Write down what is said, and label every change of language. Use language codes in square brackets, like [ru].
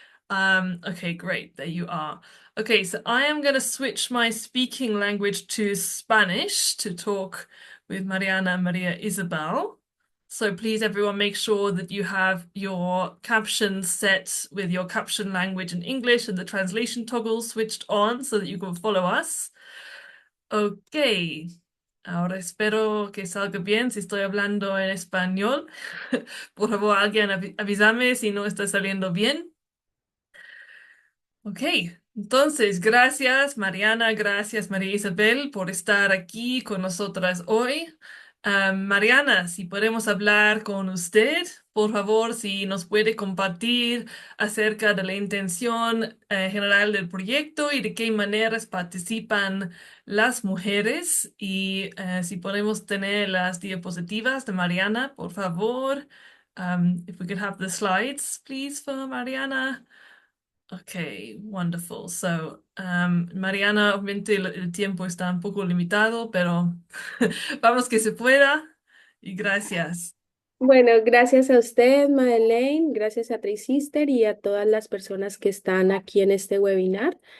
[en] Okay, great. There you are. Okay, so I am going to switch my speaking language to Spanish to talk with Mariana and Maria Isabel. So please, everyone, make sure that you have your captions set with your caption language in English and the translation toggle switched on so that you can follow us. Okay. [es] Ahora espero que salga bien si estoy hablando en español. Por favor, alguien avísame si no está saliendo bien. Ok, entonces, gracias Mariana, gracias María Isabel por estar aquí con nosotras hoy. Mariana, si podemos hablar con usted, por favor, si nos puede compartir acerca de la intención general del proyecto y de qué maneras participan las mujeres. Y si podemos tener las diapositivas de Mariana, por favor. [en] If we could have the slides, please, for Mariana. Okay, wonderful. [es] So, Mariana, obviamente el tiempo está un poco limitado, pero vamos que se pueda y gracias. Bueno, gracias a usted, Madeleine, gracias a Tricister y a todas las personas que están aquí en este webinar.